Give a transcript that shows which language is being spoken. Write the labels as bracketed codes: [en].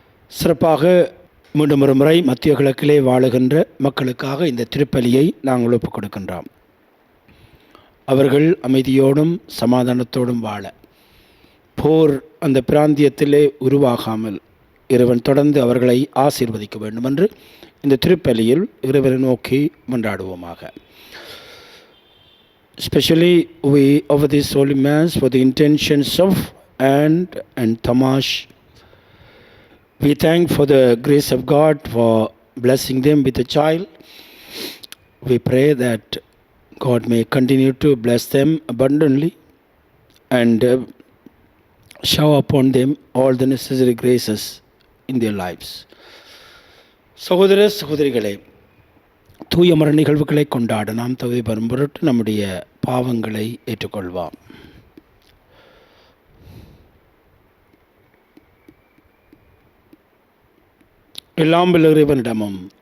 [ta] சிறப்பாக மீண்டும் ஒரு முறை மத்திய கிழக்கிலே வாழுகின்ற மக்களுக்காக இந்த திருப்பலியை நாங்கள் ஒப்புக் கொடுக்கின்றோம். அவர்கள் அமைதியோடும் சமாதானத்தோடும் வாழ, போர் அந்த பிராந்தியத்திலே உருவாகாமல் இறைவன் தொடர்ந்து அவர்களை ஆசீர்வதிக்க வேண்டும் என்று இந்த திருப்பலியில் இறைவனை நோக்கி மன்றாடுவோமாக. [en] Especially we offer this Holy Mass for the intentions of Anne and Tamash. We thank for the grace of God for blessing them with a child. We pray that God may continue to bless them abundantly and shower upon them all the necessary graces in their lives. [ta] சகோதர சகோதரிகளே, தூய மர நிகழ்வுகளை கொண்டாட நாம் தகுதி பெறும் பொருட்டு நம்முடைய பாவங்களை ஏற்றுக்கொள்வோம். எல்லாம் வல்ல இறைவனிடமும்